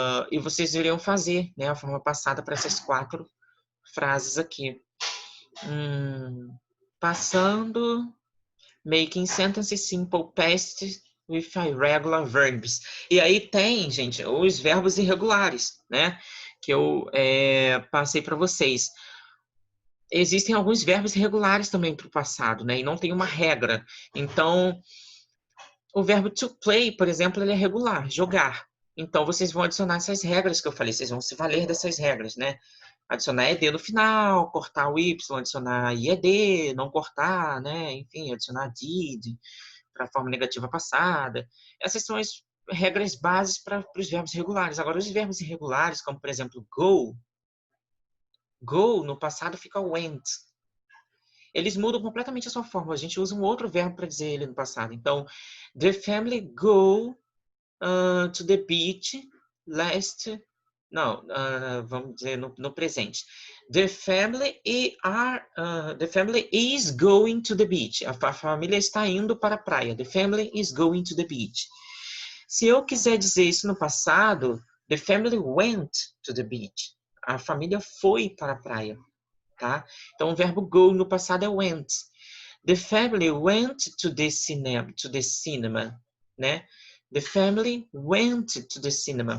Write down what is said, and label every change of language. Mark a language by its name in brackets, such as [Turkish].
[Portuguese] E vocês iriam fazer, né, a forma passada para essas 4 frases aqui. Passando, [English] making sentences simple past with irregular verbs. [Portuguese] E aí tem, gente, os verbos irregulares, né? Que eu passei para vocês. Existem alguns verbos irregulares também para o passado, né? E não tem uma regra. Então, o verbo to play, por exemplo, ele é regular, jogar. Então, vocês vão adicionar essas regras que eu falei. Vocês vão se valer dessas regras, né? Adicionar ED no final, cortar o Y, adicionar IED, não cortar, né? Enfim, adicionar did para a forma negativa passada. Essas são as regras bases para os verbos regulares. Agora, os verbos irregulares, como por exemplo, go no passado fica went. Eles mudam completamente a sua forma. A gente usa um outro verbo para dizer ele no passado. [English] Então, the family go to the beach last. [Portuguese] Não, vamos dizer no presente. [English] The family is going to the beach. [Portuguese] A família está indo para a praia. [English] The family is going to the beach. [Portuguese] Se eu quiser dizer isso no passado, [English] the family went to the beach. [Portuguese] A família foi para a praia, tá? Então o verbo go no passado é went. [English] The family went to the cinema, né? The family went to the cinema.